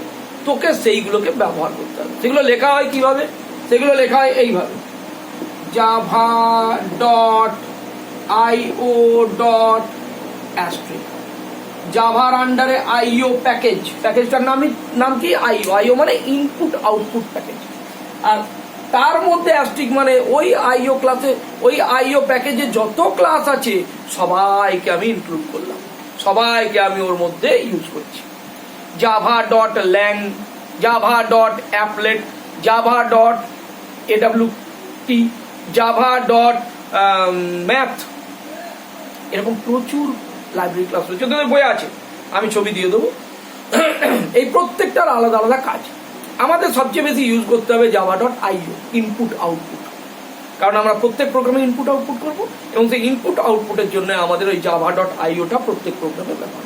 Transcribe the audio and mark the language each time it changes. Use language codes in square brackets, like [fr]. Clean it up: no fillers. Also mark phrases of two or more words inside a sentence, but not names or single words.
[bn] তোকে সেইগুলোকে ব্যবহার করতে হবে। সেগুলো লেখা হয় কিভাবে, সেগুলো লেখা হয় এইভাবে, java.io.asterisk, জাভার আন্ডারে [en] IO package. [bn] প্যাকেজটার নাম কি, আইও মানে [en] input output package. [bn] আর তার মধ্যে অ্যাস্ট্রিক মানে ওই আইও ক্লাসে, ওই আইও প্যাকেজে যত ক্লাস আছে সবাইকে আমি ইনক্লুড করলাম, সবাইকে আমি ওর মধ্যে ইউজ করছি। java.lang, java.applet, java.awt, java.math, এরকম প্রচুর [en] library class [bn] রয়েছে, তোদের বই আছে, আমি ছবি দিয়ে দেবো। এই প্রত্যেকটার আলাদা আলাদা কাজ। আমাদের সবচেয়ে বেশি ইউজ করতে হবে java.io, [en] input output, [bn] কারণ আমরা প্রত্যেক প্রোগ্রামে [en] input output [bn] করবো, এবং সেই [en] input output [bn] জন্য আমাদের ওই java.ioটা প্রত্যেক প্রোগ্রামে ব্যবহার।